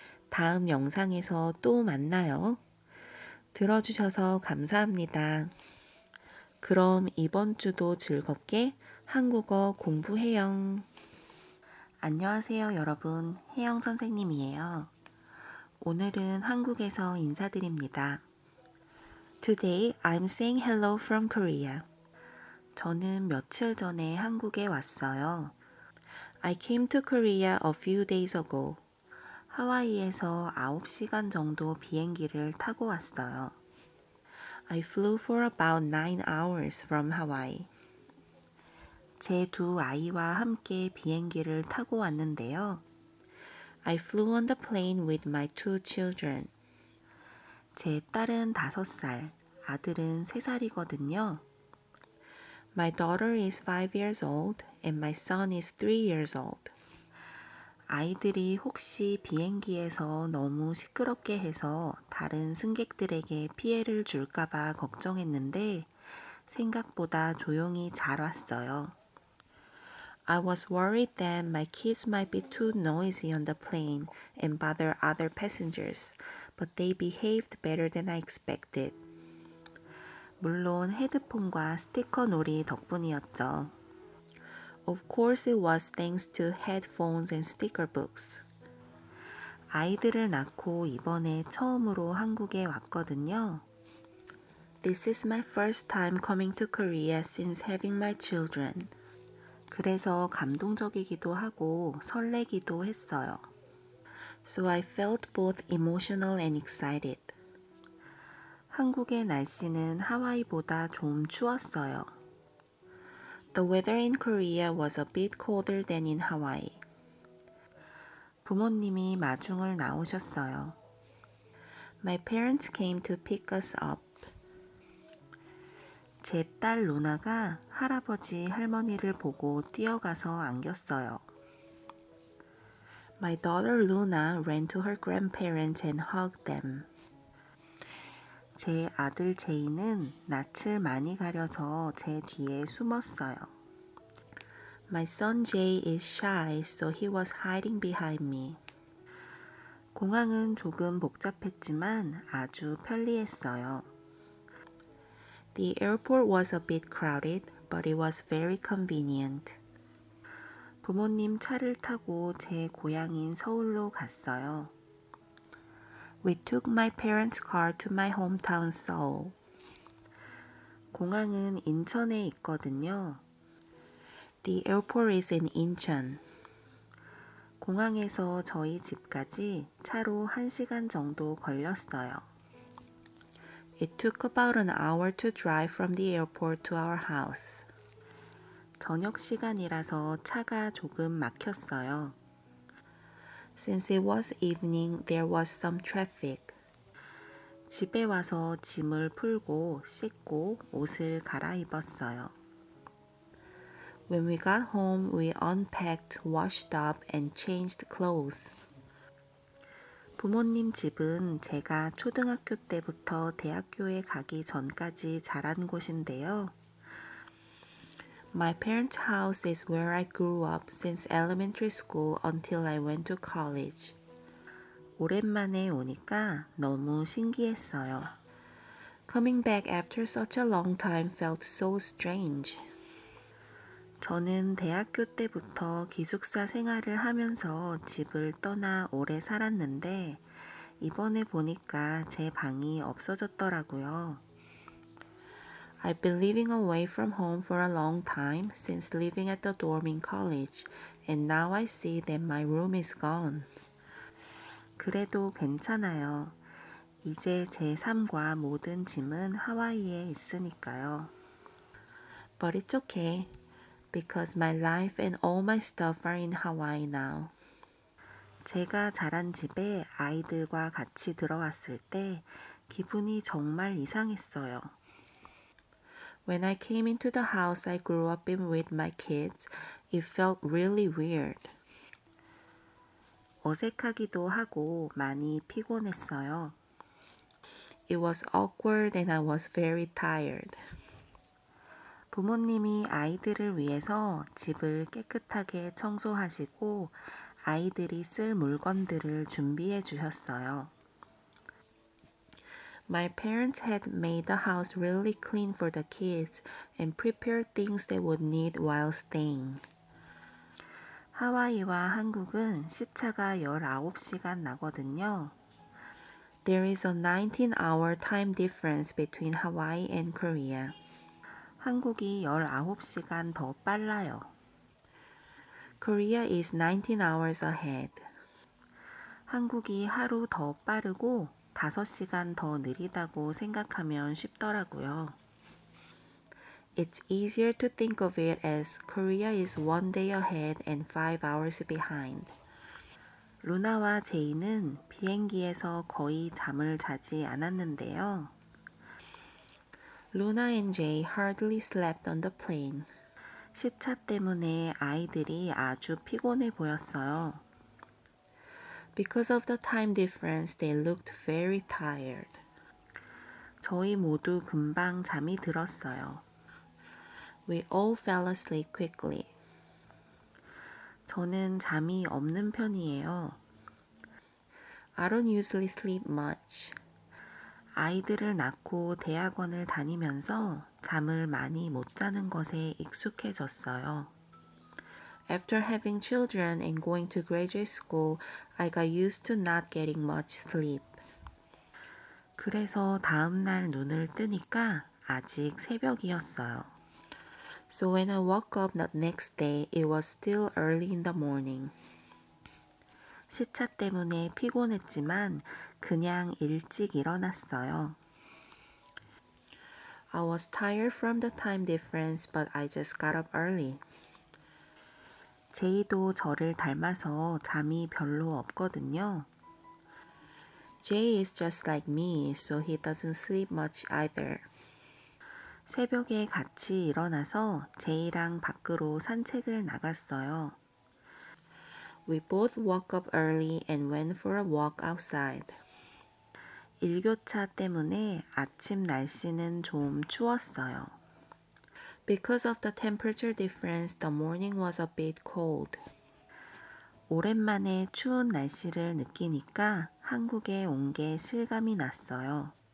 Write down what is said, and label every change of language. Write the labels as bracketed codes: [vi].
[ko] 다음 영상에서 또 만나요. 들어주셔서 감사합니다. 그럼 이번 주도 즐겁게 한국어 공부해요. 안녕하세요, 여러분. 혜영 선생님이에요. 오늘은 한국에서 인사드립니다. [en] Today I'm saying hello from Korea. [ko] 저는 며칠 전에 한국에 왔어요. [en] I came to Korea a few days ago. [ko] 하와이에서 9시간 정도 비행기를 타고 왔어요. [en] I flew for about 9 hours from Hawaii. [ko] 제 두 아이와 함께 비행기를 타고 왔는데요. [en] I flew on the plane with my two children. [ko] 제 딸은 5살, 아들은 3살이거든요. [en] My daughter is 5 years old and my son is 3 years old. [ko] 아이들이 혹시 비행기에서 너무 시끄럽게 해서 다른 승객들에게 피해를 줄까봐 걱정했는데 생각보다 조용히 잘 왔어요. [en] I was worried that my kids might be too noisy on the plane and bother other passengers, but they behaved better than I expected. [ko] 물론 헤드폰과 스티커 놀이 덕분이었죠. [en] Of course it was thanks to headphones and sticker books. [ko] 아이들을 낳고 이번에 처음으로 한국에 왔거든요. [en] This is my first time coming to Korea since having my children. [ko] 그래서 감동적이기도 하고 설레기도 했어요. [en] So I felt both emotional and excited. [ko] 한국의 날씨는 하와이보다 좀 추웠어요. [en] The weather in Korea was a bit colder than in Hawaii. [ko] 부모님이 마중을 나오셨어요. [en] My parents came to pick us up. [ko] 제 딸 루나가 할아버지 할머니를 보고 뛰어가서 안겼어요. [en] My daughter Luna ran to her grandparents and hugged them. [ko] 제 아들 제이는 낯을 많이 가려서 제 뒤에 숨었어요. [en] My son Jay is shy, so he was hiding behind me. [ko] 공항은 조금 복잡했지만 아주 편리했어요. [en] The airport was a bit crowded, but it was very convenient. [ko] 부모님 차를 타고 제 고향인 서울로 갔어요. [en] We took my parents' car to my hometown Seoul. [ko] 공항은 인천에 있거든요. [en] The airport is in Incheon. [ko] 공항에서 저희 집까지 차로 1시간 정도 걸렸어요. [en] It took about an hour to drive from the airport to our house. [ko] 저녁 시간이라서 차가 조금 막혔어요. [en] Since it was evening, there was some traffic. [ko] 집에 와서 짐을 풀고 씻고 옷을 갈아입었어요. [en] When we got home, we unpacked, washed up, and changed clothes. [ko] 부모님 집은 제가 초등학교 때부터 대학교에 가기 전까지 자란 곳인데요. [en] My parents' house is where I grew up since elementary school until I went to college. [ko] 오랜만에 오니까 너무 신기했어요. [en] Coming back after such a long time felt so strange. [ko] 저는 대학교 때부터 기숙사 생활을 하면서 집을 떠나 오래 살았는데 이번에 보니까 제 방이 없어졌더라고요. [en] I've been living away from home for a long time since living at the dorm in college, and now I see that my room is gone. [ko] 그래도 괜찮아요. 이제 제 삶과 모든 짐은 하와이에 있으니까요. [en] But it's okay, because my life and all my stuff are in Hawaii now. [ko] 제가 자란 집에 아이들과 같이 들어왔을 때 기분이 정말 이상했어요. [en] When I came into the house I grew up in with my kids, it felt really weird. [ko] 어색하기도 하고 많이 피곤했어요. [en] It was awkward and I was very tired. [ko] 부모님이 아이들을 위해서 집을 깨끗하게 청소하시고 아이들이 쓸 물건들을 준비해 주셨어요. [en] My parents had made the house really clean for the kids and prepared things they would need while staying. [ko] 하와이와 한국은 시차가 19시간 나거든요. [en] There is a 19-hour time difference between Hawaii and Korea. [ko] 한국이 19시간 더 빨라요. [en] Korea is 19 hours ahead. [ko] 한국이 하루 더 빠르고 5시간 더 느리다고 생각하면 쉽더라고요. [en] It's easier to think of it as Korea is 1 day ahead and 5 hours behind. [ko] 루나와 제이는 비행기에서 거의 잠을 자지 않았는데요. [en] Luna and Jay hardly slept on the plane. [ko] 시차 때문에 아이들이 아주 피곤해 보였어요. [en] Because of the time difference, they looked very tired. [ko] 저희 모두 금방 잠이 들었어요. [en] We all fell asleep quickly. [ko] 저는 잠이 없는 편이에요. [en] I don't usually sleep much. [ko] 아이들을 낳고 대학원을 다니면서 잠을 많이 못 자는 것에 익숙해졌어요. [en] After having children and going to graduate school, I got used to not getting much sleep. [ko] 그래서 다음 날 눈을 뜨니까 아직 새벽이었어요. [en] So when I woke up the next day, it was still early in the morning. [ko] 시차 때문에 피곤했지만 그냥 일찍 일어났어요. [en] I was tired from the time difference, but I just got up early. [ko] 제이도 저를 닮아서 잠이 별로 없거든요. [en] Jay is just like me, so he doesn't sleep much either. [ko] 새벽에 같이 일어나서 제이랑 밖으로 산책을 나갔어요. [en] We both woke up early and went for a walk outside. [ko] 일교차 때문에 아침 날씨는 좀 추웠어요. [en] Because of the temperature difference, the morning was a bit cold. [ko] 오랜만에 추운 날씨를 느끼니까 한국에 온 게 실감이 났어요.